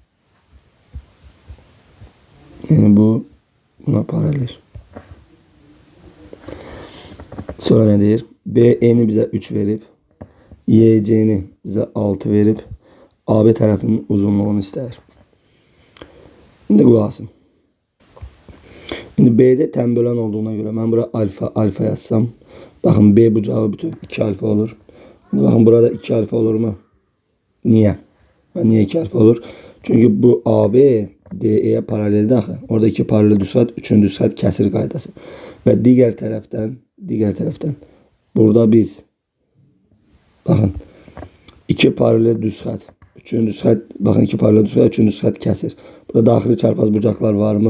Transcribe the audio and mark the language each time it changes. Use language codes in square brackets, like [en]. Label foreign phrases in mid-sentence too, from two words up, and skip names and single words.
[az] Yəni bu buna paralel. Sonra nə deyir? BE'ni bizə 3 verib. YC'ni bizə 6 verib. AB tərəfinin uzunluğunu istəyir. İndi qulaq asın. [tr] İndi B'de tembölen olduğuna göre ben buraya alfa yazsam. Bakın B bucağı bütün 2 alfa olur. Şimdi bakın burada 2 alfa olur mu? Niye? Niye 2 alfa olur? Çünkü bu AB DE'ye paraleldir axı. [az] Orada 2 paralel düzxət, 3-cü düzxət kəsir qaydası. Və digər tərəfdən burada biz bakın 2 paralel düzxət, 3-cü düzxət, bakın 2 paralel düzxət, 3-cü düzxət kəsir. Burada daxili çarpaz bucaqlar var mı?